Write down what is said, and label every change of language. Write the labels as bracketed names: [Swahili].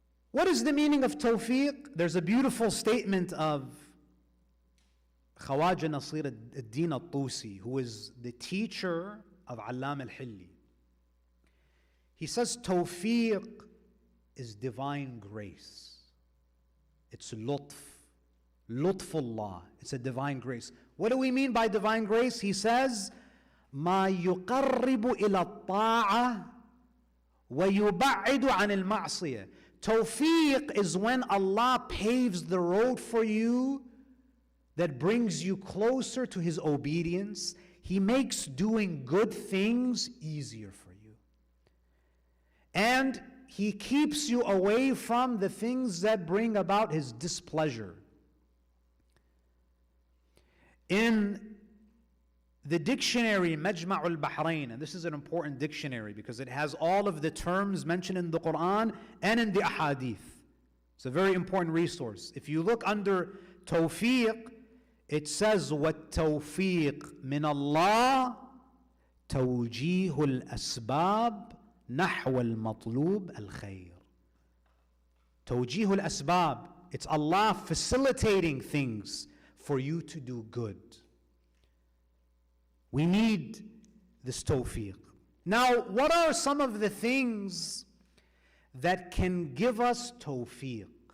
[English] What is the meaning of tawfiq? There's a beautiful statement of Khawaja Nasir ad-Din al-Tusi, who is the teacher of Allam al-Hilli. He says tawfiq is divine grace. It's lutf. Lutfullah. It's a divine grace. What do we mean by divine grace? He says, [Arabic] ما يقرب إلى الطاعة ويبعد عن المعصية. [English] Tawfiq is when Allah paves the road for you that brings you closer to His obedience. He makes doing good things easier for you. And He keeps you away from the things that bring about His displeasure. In the dictionary Majma'ul Bahrain, and this is an important dictionary because it has all of the terms mentioned in the Quran and in the Ahadith. It's a very important resource. If you look under tawfiq, it says, [Arabic] وَالتَّوْفِيقْ مِنَ اللَّهِ تَوْجِيهُ الْأَسْبَابِ نَحْوَ الْمَطْلُوبِ الْخَيْرِ. توجيه الأسباب. [English] It's Allah facilitating things for you to do good. We need this tawfiq. Now, what are some of the things that can give us tawfiq?